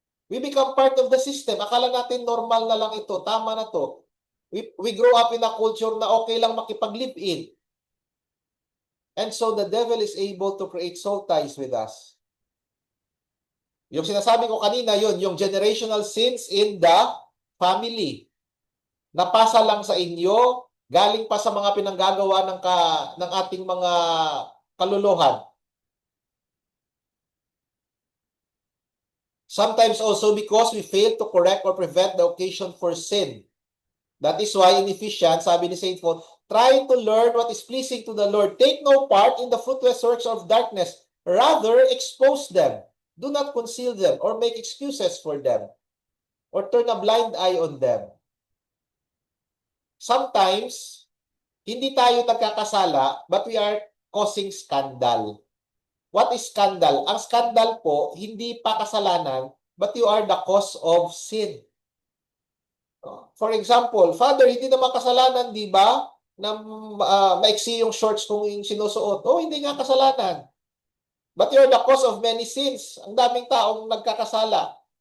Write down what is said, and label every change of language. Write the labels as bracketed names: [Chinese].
[English] We become part of the system. [Filipino] Akala natin normal na lang ito. Tama na to. [English] We grow up in a culture [Filipino] na okay lang makipag-live-in. [English] And so the devil is able to create soul ties with us. [Filipino] Yung sinasabi ko kanina, yung generational sins in the family. Napasa lang sa inyo, galing pa sa mga pinanggagawa ng ating mga kaluluhan. [English] Sometimes also because we fail to correct or prevent the occasion for sin. That is why in Ephesians, [Filipino] sabi ni St. Paul, [English] try to learn what is pleasing to the Lord. Take no part in the fruitless works of darkness. Rather, expose them. Do not conceal them or make excuses for them or turn a blind eye on them. Sometimes, [Filipino] hindi tayo nagkakasala, [English] but we are causing scandal. What is scandal? [Filipino] Ang scandal po, hindi pa kasalanan, [English] but you are the cause of sin. [Filipino] For example, Father, hindi naman kasalanan, di ba? Na maiksi yung shorts kung sinusuot. Oh, hindi nga kasalanan. [English] But you are the cause of many sins. [Filipino] Ang daming taong nagkakasala.